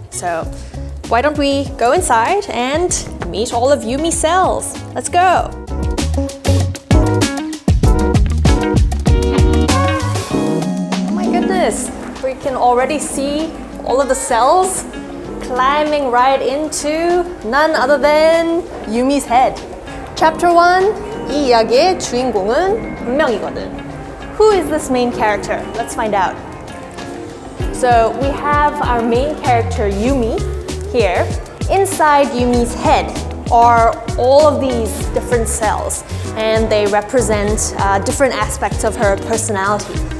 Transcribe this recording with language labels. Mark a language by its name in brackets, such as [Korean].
[English] So why don't we go inside and meet all of Yumi's cells? Let's go! Oh my goodness, we can already see all of the cells climbing right into none other than Yumi's head. [Korean] Chapter 1, 이 이야기의 주인공은 한 명이거든. [English] Who is this main character? Let's find out. So we have our main character Yumi here. Inside Yumi's head are all of these different cells, and they represent different aspects of her personality.